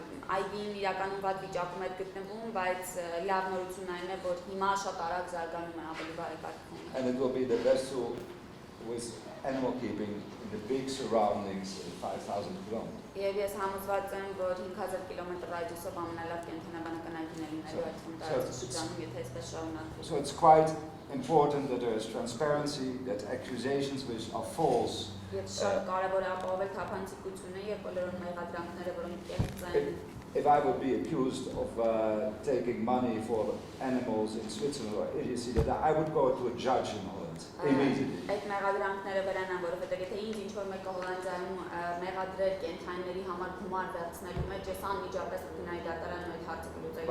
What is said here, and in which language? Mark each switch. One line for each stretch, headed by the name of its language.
Armenian: Այգին իրականում վատ վիճակում է գտնվում, բայց լավ նորությունն այն է, որ հիմա շատ արագ զարգանում է, ավելի բարեկարգվում։
English: And it will be the best zoo with animal keeping in the big surroundings, 5,000 kilometers.
Armenian: Եվ ես համոզված եմ, որ 5000 կիլոմետր ռադիուսով ամենալավ կենդանաբանական այգին է լինելու այդ տարածաշրջանում, եթե այսպես շարունակվի։
English: So it's quite important that there is transparency, that accusations which are false.
Armenian: Եվ շատ կարևոր է ապահովել թափանցիկությունը եւ բոլոր մեղադրանքները, որոնք կեղծ են։
English: If I would be accused of taking money for animals in Switzerland or idiocy, that I would go to a judge in Holland immediately.
Armenian: Այդ մեղադրանքները վրանան, որովհետեւ եթե ինձ ինչ-որ մեկը Հոլանդիայում մեղադրեր կենդանիների համար գումար վերցնելու մեջ, ես անմիջապես կգնայի դատարան ու այդ հարցը կլուծեի։